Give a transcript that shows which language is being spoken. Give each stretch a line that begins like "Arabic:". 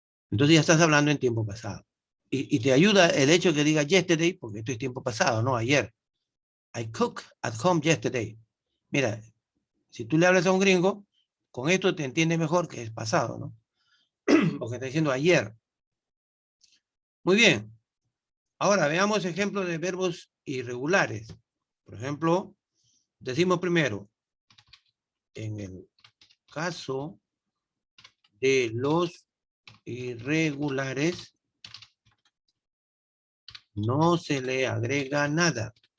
Spanish: Entonces ya estás hablando en tiempo pasado. Y te ayuda el hecho que diga yesterday, porque esto es tiempo pasado, no ayer.
English: I cook at home yesterday.
Spanish: Mira, si tú le hablas a un gringo, con esto te entiende mejor que es pasado, ¿no? Porque está diciendo ayer. Muy bien. Ahora veamos ejemplos de verbos irregulares. Por ejemplo, decimos primero, en el caso de los irregulares, no se le agrega nada.